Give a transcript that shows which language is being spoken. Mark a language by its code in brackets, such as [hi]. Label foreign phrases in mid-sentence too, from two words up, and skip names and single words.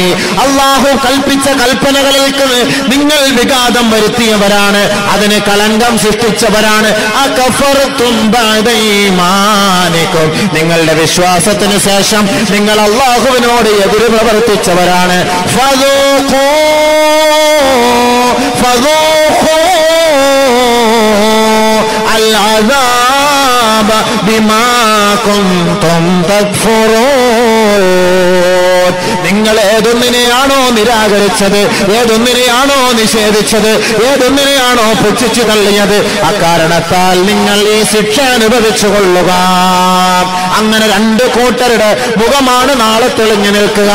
[ml] അല്ലാഹു കൽപ്പിച്ച കൽപ്പനകളിലേക്ക് നിങ്ങൾ വിഘാതം വരുത്തിയവരാണ്, അതിന് കളങ്കം സൃഷ്ടിച്ചവരാണ്. [ar] أكفرتم بعد إيمانكم, [ml] നിങ്ങളുടെ വിശ്വാസത്തിന് ശേഷം നിങ്ങൾ അല്ലാഹുവിനോട് എതിര് പ്രവർത്തിച്ചവരാണ്. [ar] فذوقوا العذاب بما كنتم تكفرون. [ml] നിങ്ങൾ ഏതൊന്നിനെയാണോ നിരാകരിച്ചത്, ഏതൊന്നിനെയാണോ നിഷേധിച്ചത്, ഏതൊന്നിനെയാണോ പുച്ഛിച്ചു തള്ളിയത്, അക്കാരണത്താൽ നിങ്ങൾ ഈ ശിക്ഷ അനുഭവിച്ചു കൊള്ളുക. അങ്ങനെ രണ്ട് കൂട്ടരുടെ മുഖമാണ് നാളെ തെളിഞ്ഞു നിൽക്കുക.